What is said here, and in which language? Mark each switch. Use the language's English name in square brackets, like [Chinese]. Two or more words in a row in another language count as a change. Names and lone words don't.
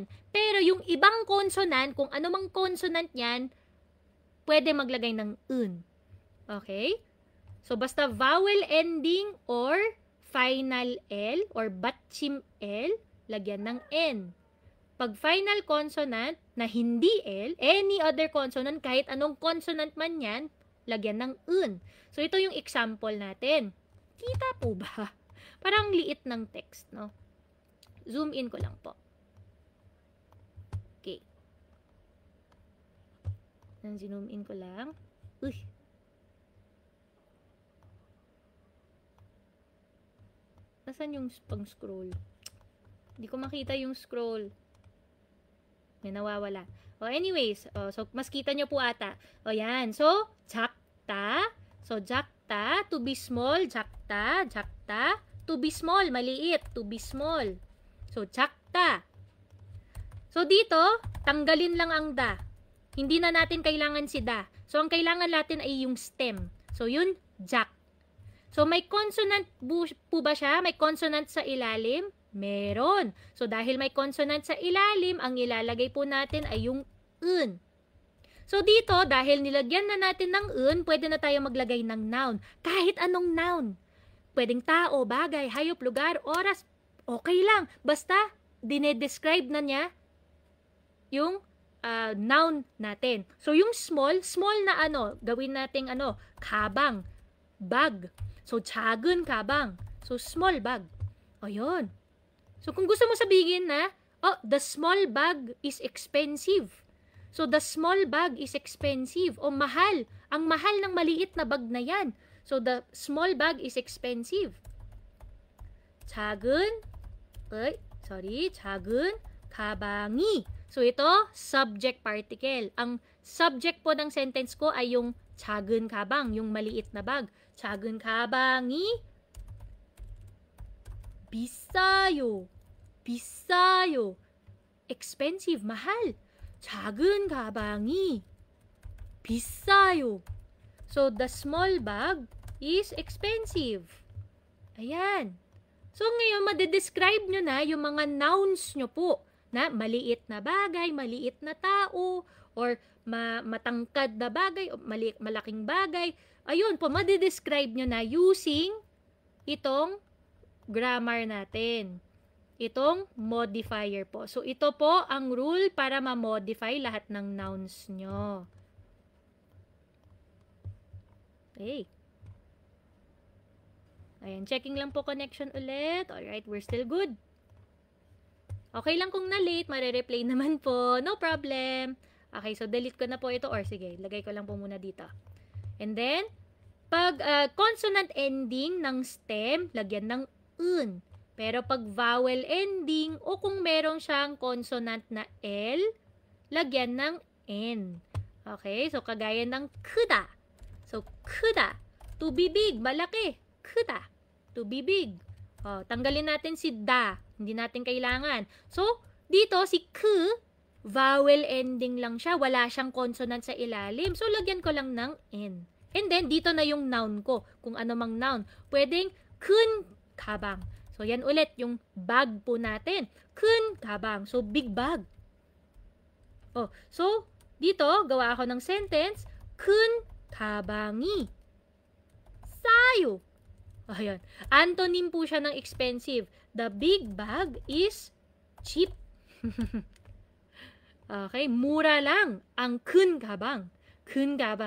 [Filipino] Pero yung ibang consonant, kung ano mang consonant yan, pwede maglagay ng un. Okay? So basta [English] vowel ending or final L or batchim L, [Filipino] lagyan ng N. Pag [English] final consonant [Filipino] na hindi L, [English] any other consonant, [Filipino] kahit anong consonant man yan, lagyan ng un. So ito yung example natin. Kita po ba? Parang liit ng text, no? [English] Zoom in [Filipino] ko lang po. Okay. [English] Zoom in [Filipino] ko lang. Uy. Nasaan yung pang-scroll? Hindi ko makita yung scroll. May nawawala. Anyways, so mas kita nyo po ata. Yan. [English] So, jakta. So, jakta, to be small, [Korean] 작다, 작다. [English] To be small, maliit, to be small. So, jakta. So, [Filipino] dito, tanggalin lang ang da. Hindi na natin kailangan si da. So, ang kailangan natin ay yung stem. So, yun, jak. So, may consonant po ba siya? May consonant sa ilalim? Meron. So, dahil may consonant sa ilalim, ang ilalagay po natin ay yung un. So, dito, dahil nilagyan na natin ng un, pwede na tayo maglagay ng noun. Kahit anong noun. Pwedeng tao, bagay, hayop, lugar, oras, okay lang. Basta, dinedescribe na niya yung noun natin. So, yung small na gawin nating kabang, bag. So, [Korean] 작은 가방. [English] So, small bag. [Filipino] Ayun. So, kung gusto mo sabihin na, [English] the small bag is expensive. So, the small bag is expensive. [Filipino] O, mahal. Ang mahal ng maliit na bag na yan. [English] So, the small bag is expensive. [Korean] 작은 가방이. [Filipino] So, ito, [English] subject particle. [Filipino] Ang subject po ng sentence ko ay yung [Korean] 작은 가방, [Filipino] yung maliit na bag. [Korean] 작은 가방이 비싸요. 비싸요. [English] expensive, mahal. [Korean] 작은 가방이 비싸요. [English] So, the small bag is expensive. [Filipino] Ayan. So, ngayon, madedescribe nyo na yung mga nouns nyo po na maliit na bagay, maliit na tao, or matangkad na bagay, o malaking bagay. Ayun po, madedescribe nyo na using itong grammar natin. Itong modifier po. So, ito po ang rule para ma-modify lahat ng nouns nyo. Okay. Ayan, checking lang po connection ulit. [English] Alright, we're still good. [Filipino] Okay lang kung na-late, mare-replay naman po. [English] No problem. [Filipino] Okay, so delete ko na po ito. Or sige, lagay ko lang po muna dito. [English] And then, [Filipino] pag [English] consonant ending [Filipino] ng stem, lagyan ng un. Pero pag [English] vowel ending, [Filipino] o kung meron siyang consonant na L, lagyan ng N. Okay, so kagaya ng 크다. So, 크다. [English] To be big, malaki. 크다. To be big. [Filipino] Tanggalin natin si da. Hindi natin kailangan. So, dito si k, vowel ending lang siya. Wala siyang consonant sa ilalim. So, lagyan ko lang ng N. [English] And then, [Filipino] dito na yung noun ko. Kung ano mang noun. Pwedeng [Korean] 큰 가방. [Filipino] So, yan ulit. Yung bag po natin. [Korean] 큰 가방. [English] So, big bag. [Filipino] So, dito, gawa ako ng sentence. [Korean] 큰 가방이 싸요. [Filipino] Ayan. Antonym po siya ng expensive. [English] The big bag is cheap. [Filipino] Okay, mura lang ang [Korean] 큰 가방.